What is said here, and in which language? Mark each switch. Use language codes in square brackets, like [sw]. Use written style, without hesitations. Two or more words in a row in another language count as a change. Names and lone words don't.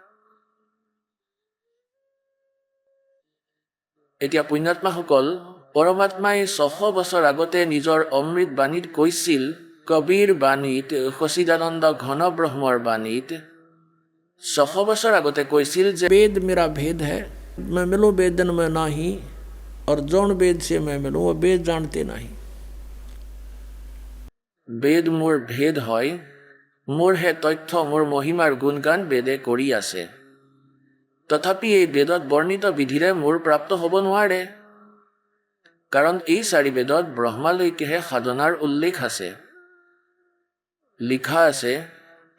[as] এতিয়া পুণ্যাত্মাসকল, পৰমাত্মাই 600 বছৰ আগতে নিজৰ অমৃত বাণীত কৈছিল, কবিৰ বাণীত, সচিদানন্দ ঘন ব্ৰহ্মৰ বাণীত 600 বছৰ আগতে কৈছিল যে [hi] वेद मेरा भेद है, मैं मिलो वेदन में नाही, और जौन वेद से मैं मिलूँ वो वेद जानते नहीं। [as] বেদ মোৰ ভেদ হয়, মোৰহে তথ্য, মোৰ মহিমাৰ গুণগান বেদে কৰি আছে। তথাপি এই বেদত বৰ্ণিত বিধিৰে মোৰ প্ৰাপ্ত হ'ব নোৱাৰে, কাৰণ এই 4 বেদত ব্ৰহ্মালৈকেহে সাধনাৰ উল্লেখ আছে, লিখা আছে।